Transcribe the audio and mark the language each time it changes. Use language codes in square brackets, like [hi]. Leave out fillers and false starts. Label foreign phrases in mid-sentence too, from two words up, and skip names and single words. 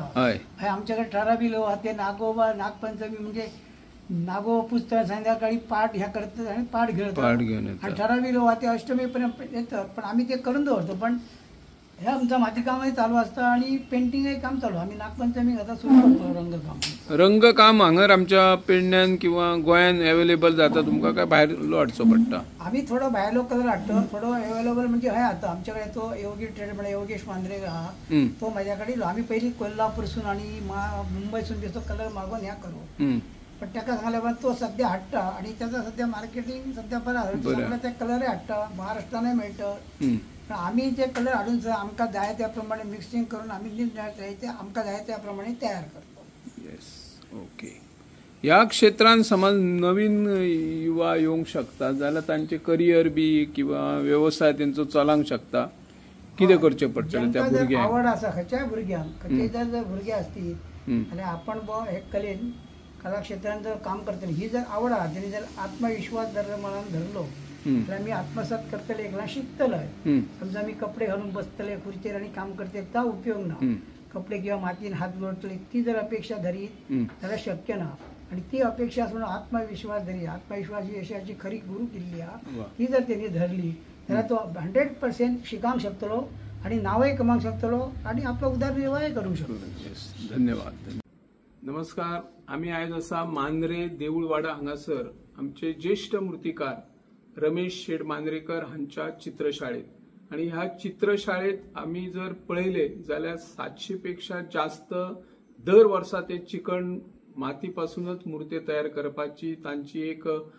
[mr] आमच्याकडे ठराविलो ते नागोबा नागपंचमी म्हणजे नागो पुस्तक संध्याकाळी पाठ ह्या करतात आणि पाठ घेतात आणि ठराविलो ते अष्टमीपर्यंत येतात पण आम्ही ते करून दवरतो. पण हे आमचं मातीकामही चालू असतं आणि पेंटिंगही काम चालू. आम्ही नागपंचमी आता सुरू करतो [kok] रंगकाम हांगर आमच्या पेडण्यान किंवा गोंयान अवेलेबल जाता तुमका काय भायरलो हाडचो पडटा? [mr] आम्ही थोडं भायलो कलर हाडतो थोडं अवेलेबल म्हणजे हय आता आमच्याकडे तो योगेश मांद्रे हा तो माझ्याकडे आम्ही पहिली कोल्हापूरसून आणि मुंबईसून त्याचा कलर मागून ह्या करू पण त्याका सांगल्या तो सध्या हाडटा आणि त्याचा सध्या मार्केटिंग सध्या बरं त्या कलर हाडटा महाराष्ट्राने मेळटा. आम्ही ते कलर हाडून आमकां जाय त्याप्रमाणे मिक्सिंग करून आम्ही आमकां जाय त्याप्रमाणे तयार करतो. [en] Yes. Okay. [kok] ह्या क्षेत्रांत समज नवीन युवा येवंक शकता जाल्यार तांचे करियर बी किंवा व्यवसाय तेंचो चलांक शकता कितें करचें पडटलें त्या भुरग्यांक? [mr] आवड आसा खंयच्याय भुरग्यांक खंयचे जर भुरगे असतील आनी आपण हे कलेन कला क्षेत्रात जर काम करतले ही जर आवड आहा त्यांनी जर आत्मविश्वास जर मनात धरलो जाल्यार मी आत्मसात करतले एकला शिकतलोय. समजा मी कपडे घालून बसतले खुर्चेर आणि काम करते ता उपयोग ना. कपडे किंवा मातीन हात जोडतले ती जर अपेक्षा धरीत जाल्यार शक्य ना. आणि ती अपेक्षा असून आत्मविश्वास धरी आत्मविश्वास ही यशाची खरी गुरु किल्ली हा ती जर त्यांनी धरली जाल्यार तो 100% शिकांक शकतलो आणि नावय कमावंक शकतलो आणि आपलो उदरनिर्वाह करूंक शकतलो. धन्यवाद. नमस्कार. [kok] आम्ही आज असा मांद्रे देऊळवाडा हांगासर आमचे ज्येष्ठ मूर्तिकार रमेश शेड मांद्रेकर हांच्या चित्रशाळेत आणि ह्या चित्रशाळेत आम्ही जर पळयले जाल्यार 700 पेक्षा जास्त दर वर्सा ते चिकण मातीपासूनच मूर्ती तयार करपाची तांची एक